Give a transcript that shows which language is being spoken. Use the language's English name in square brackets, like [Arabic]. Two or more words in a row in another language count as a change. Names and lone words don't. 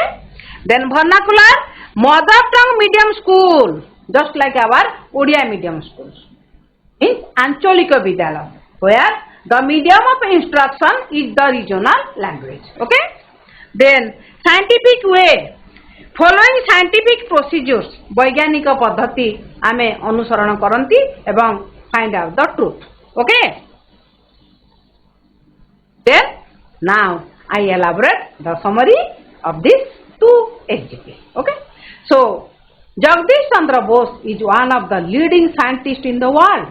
[English] Then vernacular mother tongue medium school, just like our Odia medium schools. In Ancholika Vidyalaya, where the medium of instruction is the regional language. Okay. Then scientific way, following scientific procedures, [Odia] ବୈଜ୍ଞାନିକ ପଦ୍ଧତି ଆମେ ଅନୁସରଣ କରନ୍ତି ଏବଂ [English] find out the truth. Okay. Then now I elaborate the summary of these two examples. Okay. So Jagdish Chandra Bose is one of the leading scientists in the world.